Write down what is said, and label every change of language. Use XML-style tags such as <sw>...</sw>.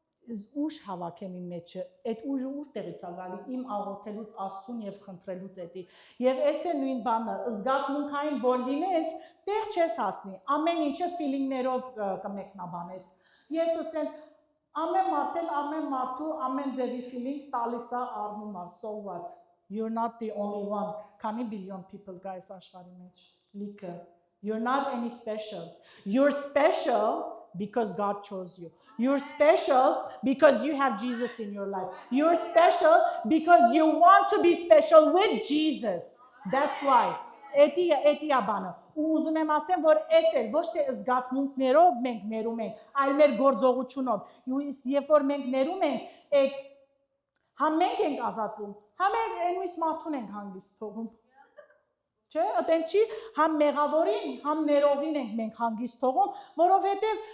<hy>ուժ հավաքեմ իմ մեջը, այդ ուժը ուր տեղից է գալի, իմ աղոթելուց Աստծուն եւ խնդրելուց էդի։ Եվ այս է նույն բանը, զգացմունքային որ լինես, տեղ չես հասնի, ամեն ինչը ֆիլինգներով կմեկնաբանես։ Ես ասեմ, ամեն մարդու ամեն ձևի ֆիլինգ տալիս է առնում է,</hy> <en>so what? You're not the only one.</en> <hy>Քանի բիլիոն people կա այս աշխարհի մեջ, լիքը։</hy> <en>You're not any special. You're special because God chose you. You're special because you have Jesus in your life. You're special because you want to be special with Jesus. That's why.</en> <hy>Էտի աբանը։ Ու ուզում եմ ասեմ, որ էս էլ ոչ թե զգացմունքներով մենք ներում ենք, այլ մեր գործողությունով։ Իսկ երբ որ մենք ներում ենք, այդ համ մենք ենք ազատվում, համ այնպես մարդուն ենք հանգիստ թողում։ Չէ, այդեն չի, համ մեղավորին, համ ներողին ենք մենք հանգիստ թողում, որովհետև</hy>